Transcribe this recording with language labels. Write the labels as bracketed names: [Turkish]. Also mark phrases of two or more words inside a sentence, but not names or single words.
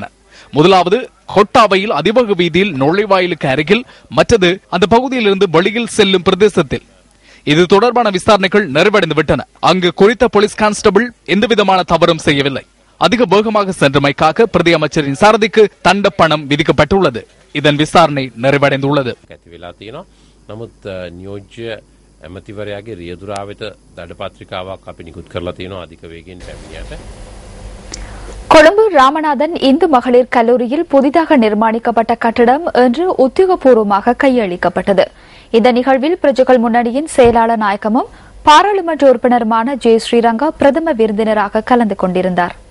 [Tamil] முதலாவது கொட்டாவையில் அதிவேக வீதியில் நுழைவாயிலுக்கு அருகில், மற்றது அந்த பகுதியிலிருந்து வெளியில் செல்லும் பிரதேசத்தில். இது தொடர்பான விசாரணைகள் நிறைவடைந்து விட்டன. அங்கு குறித்த போலீஸ் கான்ஸ்டபிள் எந்தவிதமான தவறும் செய்யவில்லை. அதிக வேகமாக சென்றமைக்காக பிரதி அமைச்சரின் சாரதிக்கு தண்ட பணம் விதிக்கப்பட்டுள்ளது. இதன் விசாரணை நிறைவடைந்துள்ளது. [Sinhala] නමුත් නියෝජ්‍ය ඇමතිවරයාගේ රියදුරා වෙත දඩ පත්‍රිකාවක් අපි නිකුත් කරලා තියෙනවා අධික වේගයෙන් පැමිණියට. [Tamil] கொழும்பு ராமநாதன் இந்து மகளிர் கல்லூரியில் புதிதாக நிர்மாணிக்கப்பட்ட கட்டடம் இன்று உத்தியோகபூர்வமாக கையளிக்கப்பட்டது. இந்த நிகழ்வில் பிரஜைகள் முன்னணியின் செயலாளர் நாயகமும் பாராளுமன்ற உறுப்பினருமான ஜே ஸ்ரீரங்கா பிரதம விருந்தினராக கலந்து கொண்டிருந்தார்.